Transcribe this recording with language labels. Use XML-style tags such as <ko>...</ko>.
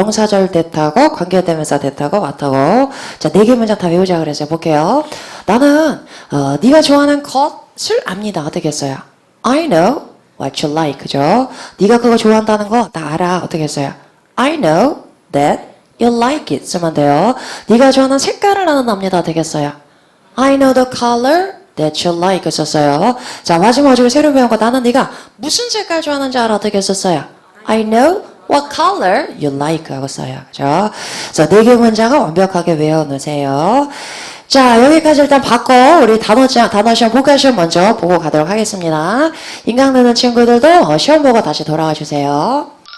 <ko>명사절 대타고, 관계대명사 대타고, 와타고. 자, 4개 문장 다 외우자 그랬어요. 볼게요. 나는, 네가 좋아하는 것을 압니다. 어떻게 했어요?</ko> <en>I know what you like.</en> <ko>그죠? 네가 그거 좋아한다는 거 나 알아. 어떻게 했어요?</ko> <en>I know that you like it.</en> <ko>쓰면 돼요. 네가 좋아하는 색깔을 나는 압니다. 어떻게 했어요?</ko> <en>I know the color that you like</en> <ko>썼어요. 자, 마지막 어제 새로 배운 거 나는 네가 무슨 색깔 좋아하는지 알아. 어떻게 썼어요?</ko> <en>I know what color you like</en> <ko>하고 써요. 그죠? 그래서 4개 문장을 완벽하게 외워놓으세요. 자, 여기까지 일단 받고 우리 단어 시험 복귀 시험 먼저 보고 가도록 하겠습니다. 인강 듣는 친구들도 시험 보고 다시 돌아와 주세요.</ko>